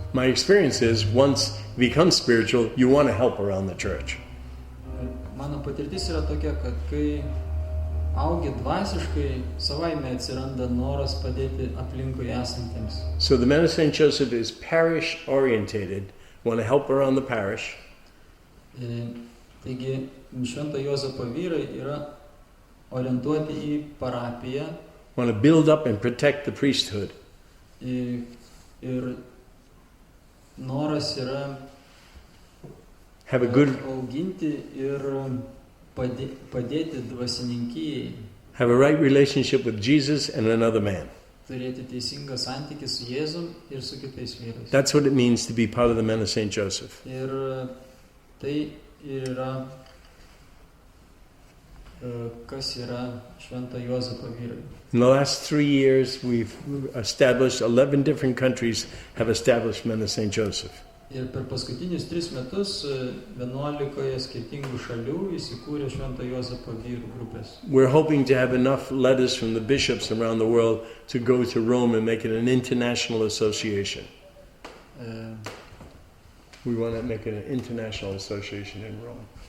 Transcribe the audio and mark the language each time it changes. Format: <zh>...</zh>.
<en>My experience is once you become spiritual, you want to help around the church.</en> <lt>Mano patirtis yra tokia, kad kai augi dvasiškai, savaime atsiranda noras padėti aplinkui esantiems.</lt> <en>So the Men of St. Joseph is parish orientated. Want to help around the parish.</en> <lt>Taigi Švento Juozapo vyrai yra orientuoti į parapiją.</lt> <en>Want to build up and protect the priesthood.</en> <lt>Ir noras yra</lt> <en>have a good</en> <lt>auginti ir padėti dvasininkijai.</lt> <en>Have a right relationship with Jesus and another man.</en> <lt>Turėti teisingą santykį su Jėzum ir su kitais vyrais.</lt> <en>That's what it means to be part of the men of St. Joseph.</en> <lt>Ir tai yra kas yra Švento Juozapo vyrai.</lt> <en>In the last 3 years, we've established 11 different countries have established men of St. Joseph.</en> <lt>Ir per paskutinius 3 metus 11 skirtingų šalių įsikūrė Švento Juozapo vyrų grupės.</lt> <en>We're hoping to have enough letters from the bishops around the world to go to Rome and make it an international association. We want to make it an international association in Rome.</en>